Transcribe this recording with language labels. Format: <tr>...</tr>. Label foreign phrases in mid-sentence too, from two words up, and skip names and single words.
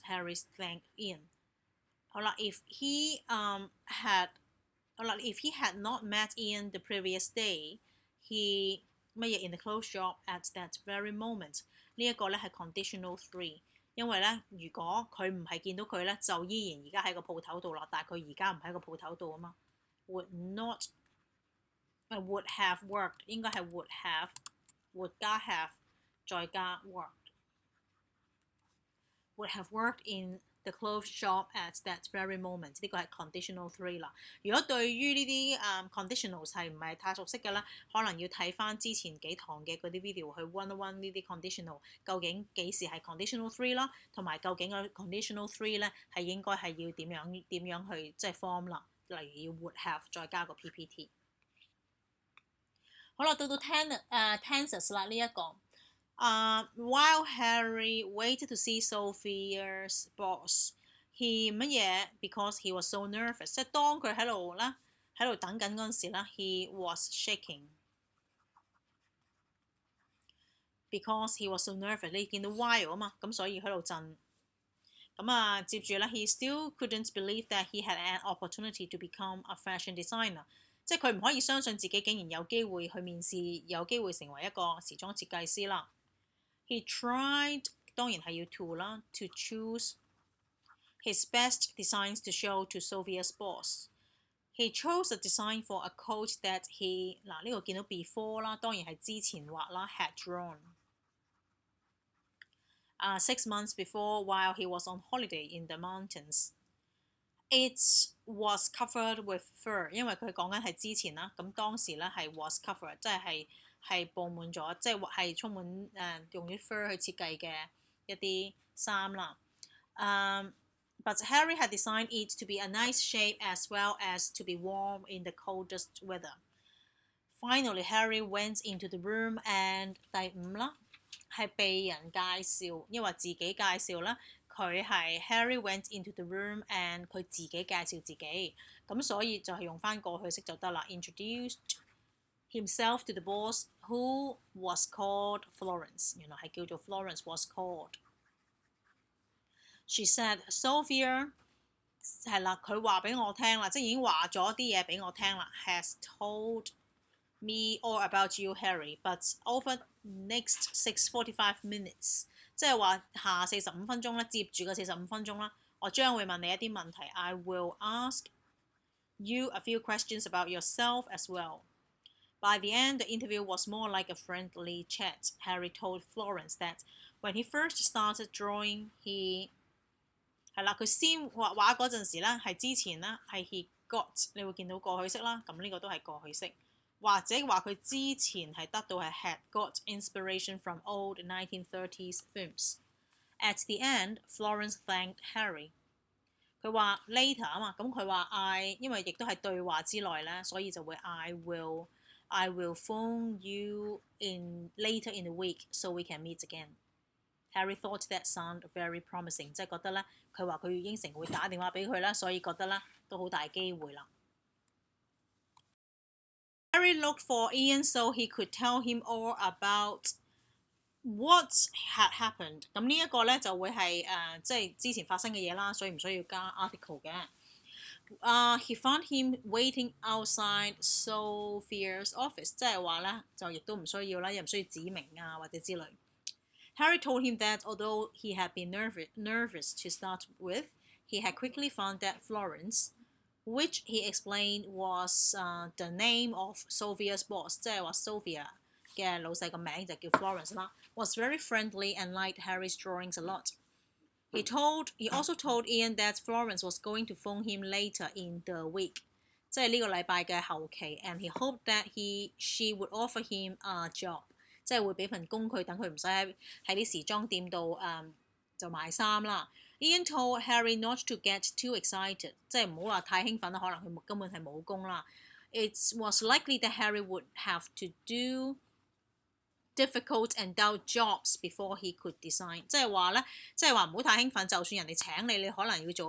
<en>Harry thanked Ian。</en> <yue>好啦</yue> <en>，if he had not met Ian the previous day, he</en> <yue>乜嘢</yue> <en>in the clothes shop at that very moment。</en> <yue>呢一個咧係</yue> <en>conditional three，</en> <yue>因為咧如果佢唔係見到佢咧，就依然而家喺個鋪頭度啦，但係佢而家唔喺個鋪頭度啊嘛。</yue> <en>would have worked</en> <yue>應該係</yue> <en>would have</en> <yue>加 have 再加 worked。</yue> <en>would have worked in the clothes shop at that very moment。</en> <yue>呢個係</yue> <en>conditional three</en> <yue>啦。如果對於呢啲conditionals 係唔係太熟悉嘅咧，可能要睇翻之前幾堂嘅嗰啲 video 去温一温呢啲 conditional 究竟幾時係</yue> <en>conditional three</en> <yue>啦，同埋究竟個</yue> <en>conditional three</en> <yue>咧係應該係要點樣去即係 form 啦。例如要</yue> <en>would have</en> <yue>再加個</yue> <en>PPT。</en> <yue>好啦，到</yue> <en>tenses</en> <yue>啦呢一個。</yue> <en>While Harry waited to see Sophia's boss, he 乜嘢 because he was so nervous，</en> <yue>即係當佢喺度等緊嗰陣時咧</yue> <en>he was shaking because he was so nervous。</en> <yue>你見到</yue> <en>while</en> <yue>啊嘛，咁所以喺度震。</yue> <en>咁接住咧 he still couldn't believe that he had an opportunity to become a fashion designer。</en> <yue>即係佢唔可以相信自己竟然有機會去面試，有機會成為一個時裝設計師啦。</yue> <en>He tried</en> <yue>當然係要</yue> <en>to 啦 ，to choose his best designs to show to Sophia's boss。He chose a design for a coat that he</en> <yue>嗱呢個見到</yue> <en>before</en> <yue>啦，當然係之前畫啦</yue> <en>had drawn。6 months before while he was on holiday in the mountains。It was covered with fur，</en> <yue>因為佢講緊係之前啦，咁當時咧係</yue> <en>was covered，</en> <yue>即係佈滿咗，即係充滿用啲 fur 去設計嘅一啲衫啦。</yue> <en>But Harry had designed it to be a nice shape as well as to be warm in the coldest weather. Finally, Harry went into the room and</en> <yue>第五啦，係被人介紹，因為自己介紹啦。佢係</yue> <en>Harry went into the room and</en> <yue>佢自己介紹自己，咁所以就係用翻過去式就得啦。</yue> <en>Introduced himself to the boss who was called Florence，</en> <yue>原來係叫做 Florence</yue> <en>was called。 She said</en> <yue>Sophia 係啦，佢話俾我聽啦，即係已經話咗啲嘢俾我聽啦。</yue> <en>Has told me all about you, Harry, but over next 6:45 minutes。</en> <yue>即係話下45分鐘啦，接住個45分鐘啦，我將會問你一啲問題。</yue> <en>I will ask you a few questions about yourself as well. By the end, the interview was more like a friendly chat. Harry told Florence that when he first started drawing, he</en> <yue>係啦，佢先畫畫嗰陣時咧，係之前咧係</yue> <en>he got，</en> <yue>你會見到過去式啦，咁呢個都係過去式。或者話佢之前係得到係</yue> <en>had got inspiration from old 1930s films。At the end, Florence thanked Harry。</en> <yue>佢話</yue> <en>later</en> <yue>啊嘛，咁佢話</yue> <en>I</en> <yue>因為亦都係對話之內咧，所以就會</yue> <en>I will phone you in later in the week so we can meet again。Harry thought that sound very promising，</en> <yue>即係覺得咧，佢話佢應承會打電話俾佢啦，所以覺得咧都好大機會啦。</yue> <en>Harry looked for Ian so he could tell him all about What had happened？</en> <yue>咁呢一個咧就會係即係之前發生嘅嘢啦，所以唔需要加 article 嘅。</yue> <en>He found him waiting outside Sophia's office，</en> <yue>即係話咧就亦都唔需要啦，又唔需要指明啊或者之類。</yue> <en>Harry told him that although he had been nervous to start with, he had quickly found that Florence, which he explained was the name of Sophia's boss，</en> <yue>即係話</yue> <en>Sophia</en> <yue>嘅老細個名就叫</yue> <en>Florence 啦 ，was very friendly and liked Harry's drawings a lot. He also told Ian that Florence was going to phone him later in the week，</en> <yue>即係呢個禮拜嘅後期</yue> <en>，and he hoped that she would offer him a job，</en> <yue>即係會俾份工佢，等佢唔使喺啲時裝店度就賣衫啦。</yue> <en>Ian told Harry not to get too excited，</en> <yue>即係唔好話太興奮啦，可能佢根本係冇工啦。</yue> <en>It was likely that Harry would have to do difficult and dull jobs before he could design，</en> <yue>即係話咧，即係話唔好太興奮，就算人哋請你，你可能要做</yue>